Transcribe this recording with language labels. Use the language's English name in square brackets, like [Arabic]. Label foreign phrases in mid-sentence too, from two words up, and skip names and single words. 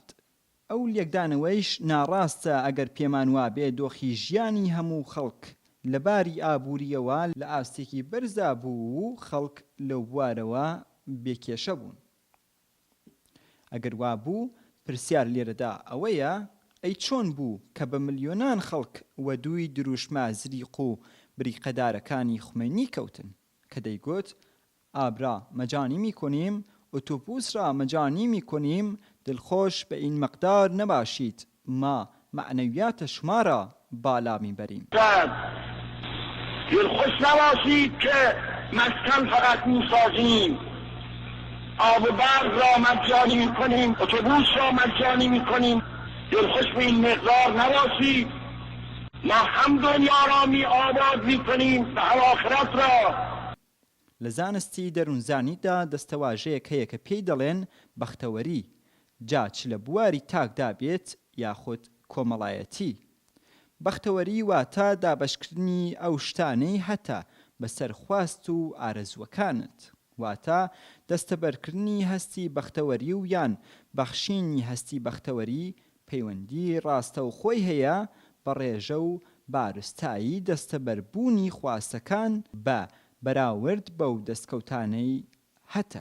[Central Kurdish] ئەو لێکدانەوەیش ناڕاستە ئەگەر پێمان وابێ دۆخی ژیانی هەموو خەڵک لە باری ئابووریەوە لە ئاستێکی بەرزا بوو و خەڵک لەو بوارەوە بێکێشە بوون. ئەگەر وابوو پرسیار لێرەدا ئەوەیە ئەی چۆن بوو کە بە ملیۆنان خەڵک وە دووی دروشمە زریق و بریقەدارەکانی خومینی کەوتن کە دەیگوت [Persian] ئابرا مەجانی میکنیم، اتوبوس را مەجانی میکنیم، دڵخۆش بە این مقدار نباشید، ما معنویات شما را بالا میبریم. دلخوش نباشید که مسکن فقط میسازیم، آب و برق را مجانی میکنیم، اتوبوس را مجانی میکنیم. دلخوش به این مقدار نباشید، ما هم دنیا را می آباد میکنیم و هم آخرت را. [Central Kurdish] لە زانستی دەروونزانیدا دەستەواژەیەک هەیە کە پێی دەڵێن بەختەوەری، جا چ لە بواری تاکدا بێت یاخود کۆمەڵایەتی. بەختەوەری واتە دابەشکردنی ئەو شتانەی هەتا بەسەر خواست و ئارەزوەکانت، واتە دەستەبەرکردنی هەستی بەختەوەری و یان بەخشینی هەستی بەختەوەری پەیوەندی ڕاستەوخۆی هەیە بە ڕێژە و بارستایی دەستەبەربوونی خواستەکان بە بەراورد بەو دەستکەوتانەی هەتە.